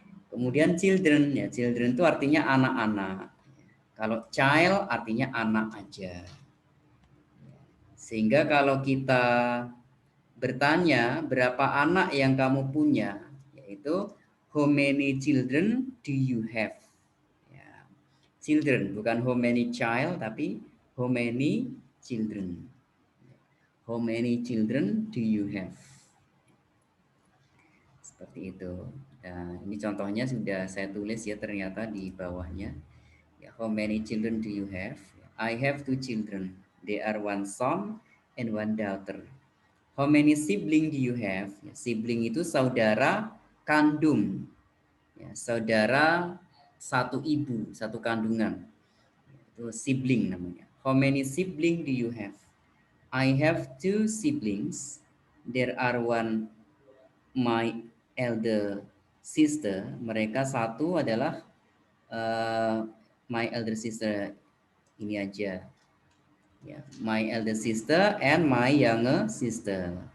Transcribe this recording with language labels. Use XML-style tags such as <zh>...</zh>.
<id>Kemudian children, ya children itu artinya anak-anak. Kalau child artinya anak aja. Sehingga kalau kita bertanya berapa anak yang kamu punya, yaitu</id> <en>how many children do you have?</en> <id>Ya, children bukan</id> <en>how many child</en> <id>tapi</id> <en>how many children. How many children do you have?</en> <id>Seperti itu. Nah, ini contohnya sudah saya tulis ya ternyata di bawahnya.</id> <en>Ya, how many children do you have? I have 2 children. They are one son and one daughter. How many sibling do you have?</en> <id>Ya, sibling itu saudara kandung. Ya, saudara satu ibu, satu kandungan. Itu sibling namanya.</id> <en>How many sibling do you have? I have 2 siblings. There are one my elder sister.</en> <id>Mereka satu adalah</id> <en>my elder sister</en> <id>ini aja.</id> <en>Ya, my elder sister and my younger sister.</en>